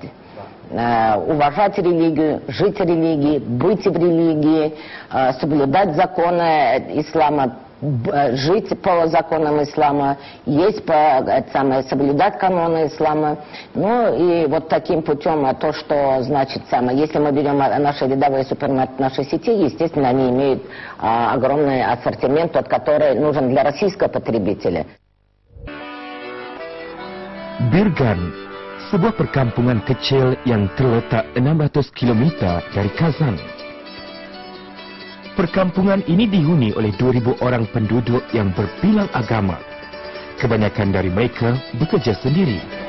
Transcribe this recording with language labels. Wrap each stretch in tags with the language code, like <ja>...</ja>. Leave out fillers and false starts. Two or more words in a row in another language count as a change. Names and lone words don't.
<ru>Уважать религию, жить религией, быть в религии, соблюдать законы ислама, жить по законам ислама, есть соблюдать каноны ислама. Ну и вот таким путем, то, что значит если мы берем наши рядовые супермаркеты нашей сети, естественно, они имеют огромный ассортимент, тот, который нужен для российского потребителя.</ru> <ms>Birgan, sebuah perkampungan kecil yang terletak 600 km dari Kazan. Perkampungan ini dihuni oleh 2,000 orang penduduk yang berbilang agama. Kebanyakan dari mereka bekerja sendiri.</ms>